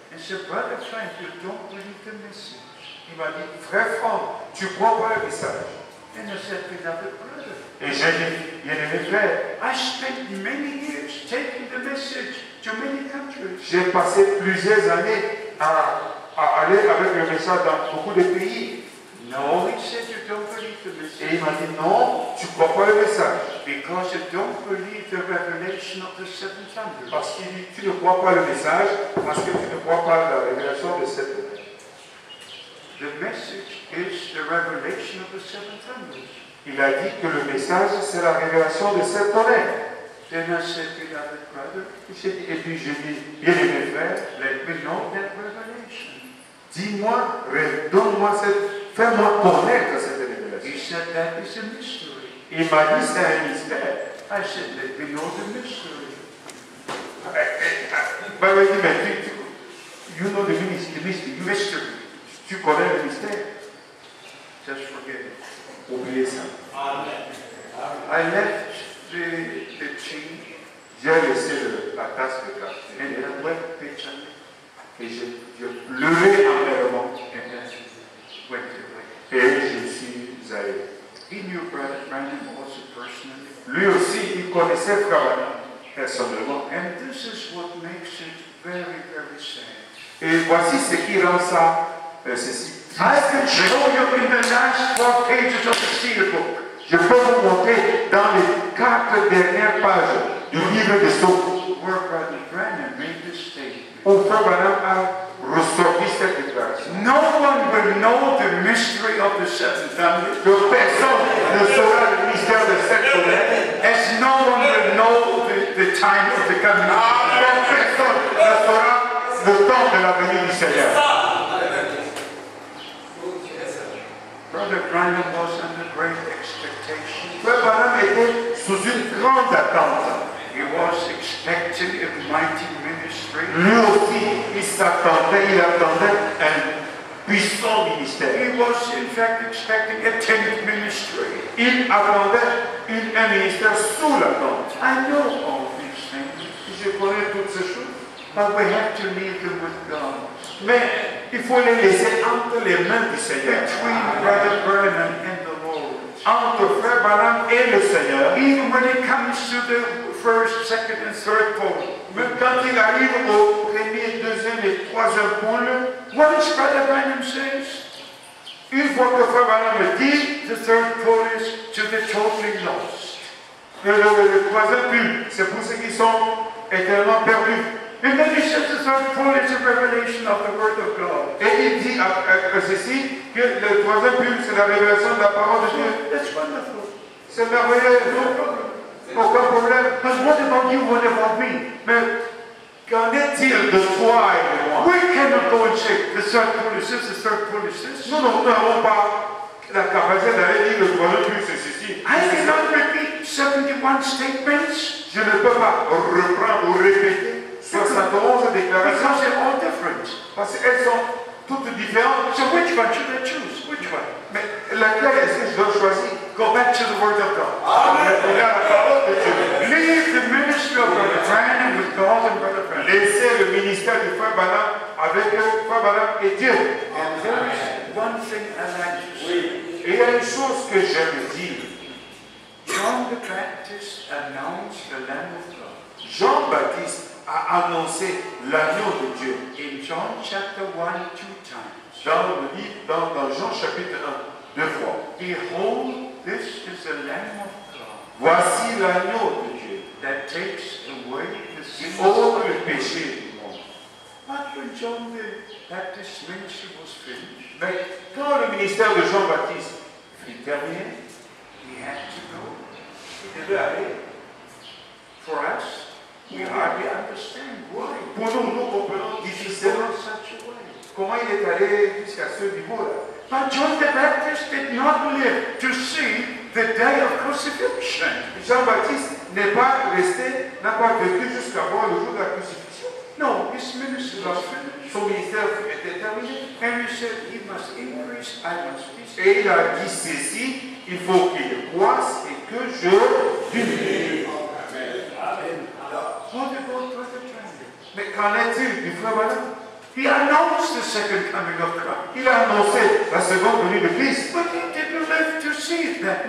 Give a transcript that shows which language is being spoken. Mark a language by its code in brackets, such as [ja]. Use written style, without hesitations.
[en] and said, Brother Frank, you don't believe the message. [fr] il m'a dit, frère Franck, tu crois pas le message? [en] And I said, Beloved brother, [fr] Et j'ai dit, bien-aimé frère, [en] I spent many years taking the message to many countries. [fr] j'ai passé plusieurs années à aller avec le message dans beaucoup de pays. [en] No, he said, you don't believe the [fr] Et il [en] message [fr] m'a dit, non, tu crois pas le message. [en] because you don't believe the revelation of the seven thunders. [fr] Parce qu'il dit, tu ne crois pas le message, parce que tu ne crois pas la révélation de cette tonnerre. [en] The message is the revelation of the seven thunders. [fr] Il a dit que le message, c'est la révélation de cette tonnerre. [en] Then I said, Beloved brother, [fr] Et puis j'ai dit, bien-aimé frère, [en] let me know that revelation. [fr] dis-moi, donne-moi fais-moi connaître cette révélation. [en] He said, that is a mystery. [fr] Il m'a dit, c'est un mystère. [en] I said, let me know the mystery. [fr] Il m'a dit, mais [en] you know the mystery. [fr] Tu connais le mystère. [en] Just forget it. [fr] Oubliez ça. [en] I left the tea [fr] J'ai laissé la tasse de café [en] and I wept bitterly [fr] et je pleurais amèrement [en] and I went away. [fr] et je suis allé. [en] He knew Brother Branham also personally. [fr] Lui aussi, il connaissait Frère Branham personnellement. [en] And this is what makes it very, very sad. [fr] Et voici ce qui rend ça, ceci. [en] I can show you in the last 4 pages of the Seal book. [fr] Je peux vous montrer dans les 4 dernières pages du livre de Sceaux [en] Where Brother Branham made this statement. [fr] où Frère Branham a ressorti cette déclaration. [en] No one will know the mystery of the seven thunders [fr] Que personne ne saura le mystère de cette tonnerre, [en] as no one will know the time of the coming. [fr] comme personne ne saura le temps de la venue du Seigneur. [en] Brother Branham was under great expectation. [fr] Frère Branham était sous une grande attente. [en] He was expecting a mighty ministry. [fr] Lui aussi, il attendait un puissant ministère. [en] He was in fact expecting a tent ministry. [fr] Il attendait un ministère sous la tente. [en] I know all these things, [fr] Je connais toutes ces choses. [en] but we have to leave them with God. [fr] Mais il faut les laisser entre les mains du Seigneur. [en] Between Brother Branham and the Lord. [fr] Entre Frère Branham et le Seigneur. [en] Even when it comes to the first, second, and third pole. [fr] Même quand il arrive au premier, deuxième et troisième pôle, [en] What does Brother Branham says? [fr] une fois que Frère Branham dit, [en] The third pole is to the totally lost. [fr] Le troisième but, c'est pour ceux qui sont éternellement perdus. [en] And then he says the third point is a revelation of the Word of God. [fr] Et il dit ceci, que le troisième but, c'est la révélation de la parole de Dieu. [en] That's wonderful. [fr] C'est merveilleux. Aucun problème. [en] But what about you? What about me? [fr] Mais qu'en est-il de toi et de moi? [en] We cannot go and say the third point is this, the third point is this. [fr] Nous n'avons pas la capacité d'aller dire le troisième but, c'est ceci. [en] I cannot repeat 71 statements [fr] Je ne peux pas reprendre ou répéter 71 déclarations [en] because they're all different. [fr] parce qu'elles sont toutes différentes. [en] So which one should I choose? Which one? [fr] Mais laquelle est-ce que je dois choisir? [en] Go back to the Word of God. [fr] Regarde la parole de Dieu. [en] Leave the ministry of Brother Branham with God and Brother Branham. [fr] Laissez le ministère du frère Branham avec frère Branham et Dieu. [en] And there is one thing I like to say. [fr] Et il y a une chose que j'aime dire. [en] John the Baptist announced the Lamb of God. [fr] Jean-Baptiste a annoncé l'agneau de Dieu. [en] In John chapter 1, 2 times. [fr] Dans le livre, dans Jean chapitre 1, 2 fois. [en] Behold, this is the Lamb of God [fr] Voici l'agneau de Dieu [en] that takes away the [fr] qui [en] sins [fr] ôte [en] of [fr] le [en] the world. [fr] péché du monde. [en] But when John the Baptist's ministry was finished, [fr] Mais quand le ministère de Jean-Baptiste fut terminé, [en] he had to go. [fr] il devait aller. [en] For us, we hardly understand why. [fr] Pour nous, nous comprenons [en] He [fr] difficilement [en] in such a way. [fr] comment il est allé jusqu'à ce niveau-là. [en] But John the Baptist did not live to see the day of crucifixion. [fr] Jean-Baptiste n'est pas resté, n'a pas vécu jusqu'à voir le jour de la crucifixion. [en] No, his ministry was finished. [fr] Son ministère était terminé. [en] And he said, he must increase, I must decrease. [fr] Et il a dit ceci, il faut qu'il croisse et que je diminue. [en] What about Brother Branham? [fr] Mais qu'en est-il du frère Branham? [en] He announced the second coming of Christ. [fr] Il a annoncé la seconde venue de Christ. [en] But he didn't live to see that.